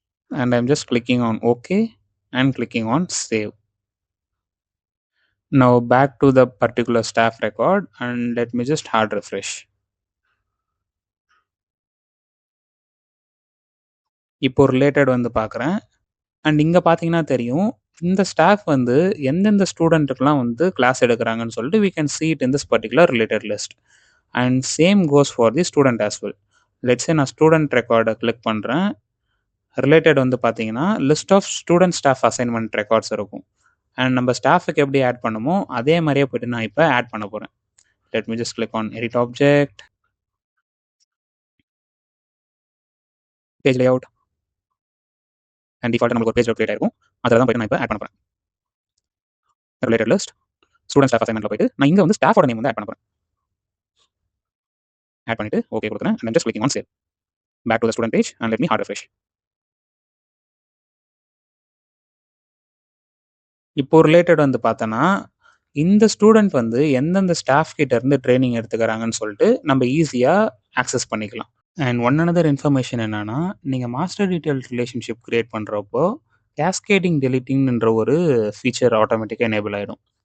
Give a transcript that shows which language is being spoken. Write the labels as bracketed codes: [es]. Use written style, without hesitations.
[en] And I'm just clicking on OK and clicking on save. Now back to the particular staff record and let me just hard refresh. [ta] இப்போ related வந்து பார்க்குறேன். And இங்கே பார்த்தீங்கன்னா தெரியும் இந்த staff வந்து எந்தெந்த ஸ்டூடெண்ட்டுக்கெலாம் வந்து கிளாஸ் எடுக்கிறாங்கன்னு சொல்லிட்டு [en] we can see it in this particular related list. And same goes for the student as well. [ta] Let's say நான் ஸ்டூடெண்ட் ரெக்கார்டை கிளிக் பண்ணுறேன். ரிலேட்டட் வந்து பார்த்தீங்கன்னா list of student staff assignment records இருக்கும். அண்ட் நம்ம ஸ்டாஃபுக்கு எப்படி ஆட் பண்ணுமோ அதே மாதிரியே போய்ட்டு நான் இப்போ ஆட் பண்ண போகிறேன். [en] Let me just click on edit object, page layout, and default [ta] நமக்கு ஒரு பேஜ் கிரியேட் ஆயிருக்கும். அதில் தான் போய்ட்டு நான் இப்போ ஆட் பண்ண போகிறேன். ரிலேட்டட் லிஸ்ட் ஸ்டூடெண்ட் ஸ்டாஃப் அசைன்மெண்ட்ல போய்ட்டு நான் இங்கே வந்து ஸ்டாஃபோட நேம் வந்து ஆட் பண்ண போகிறேன். ஆட் பண்ணிட்டு ஓகே கொடுக்குறேன். [en] and I'm just clicking on save. Back to the student page and let me hard refresh. [ta] இப்போ ரிலேட்டட் வந்து பார்த்தோன்னா இந்த ஸ்டூடெண்ட் வந்து எந்தெந்த ஸ்டாஃப் கிட்ட இருந்து ட்ரைனிங் எடுத்துக்கிறாங்கன்னு சொல்லிட்டு நம்ம ஈஸியாக ஆக்சஸ் பண்ணிக்கலாம். அண்ட் ஒன் another இன்ஃபர்மேஷன் என்னன்னா, நீங்கள் மாஸ்டர் டீட்டெயில் ரிலேஷன்ஷிப் கிரியேட் பண்ணுறப்போ கேஸ்கேடிங் டெலிட்டிங்ன்ற ஒரு ஃபீச்சர் ஆட்டோமேட்டிக்காக எனேபிள் ஆகிடும்.